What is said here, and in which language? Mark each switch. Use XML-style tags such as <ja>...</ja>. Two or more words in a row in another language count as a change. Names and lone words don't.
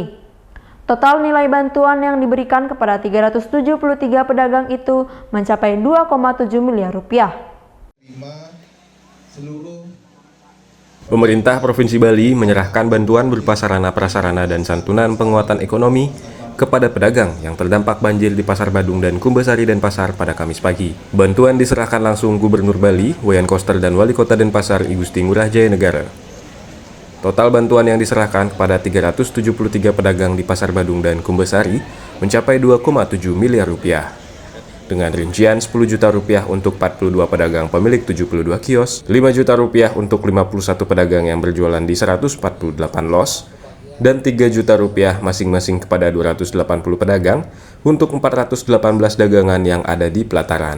<id>Total nilai bantuan yang diberikan kepada 373 pedagang itu mencapai 2,7 miliar rupiah. Pemerintah Provinsi Bali menyerahkan bantuan berupa sarana prasarana dan santunan penguatan ekonomi kepada pedagang yang terdampak banjir di Pasar Badung dan Kumbasari, Denpasar pada Kamis pagi. Bantuan diserahkan langsung Gubernur Bali, Wayan Koster, dan Wali Kota Denpasar, I Gusti Ngurah Jayanegara. Total bantuan yang diserahkan kepada 373 pedagang di Pasar Badung dan Kumbasari mencapai 2,7 miliar rupiah. Dengan rincian 10 juta rupiah untuk 42 pedagang pemilik 72 kios, 5 juta rupiah untuk 51 pedagang yang berjualan di 148 los, dan 3 juta rupiah masing-masing kepada 280 pedagang untuk 418 dagangan yang ada di pelataran.</id>